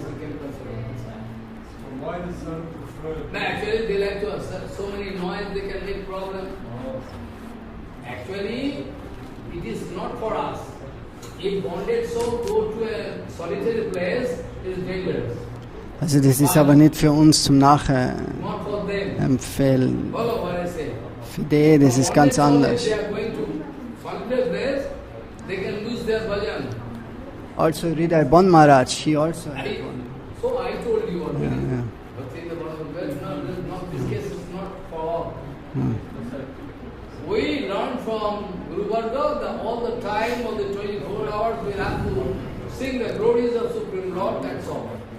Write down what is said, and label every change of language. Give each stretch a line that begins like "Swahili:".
English: You can consider. Why does one prefer? No, actually, they like to have so many noise, they can make problem. Actually, it is not for us. If bonded soul go to a solitary place, it is dangerous.
German: Also das ist aber nicht für uns zum Nachempfehlen.
English: Follow what I say.
German: Für die, das ist ganz anders.
English: If they are going to solitary place, they can lose their bhajan. Also Hridaya Bon Maharaj, he also had one. So I told you already. Yeah. But in the bottom, no, this case is not for all. We learn from Guru Varga all the time of the 24 hours we have to sing the glories of Supreme Lord, that's all.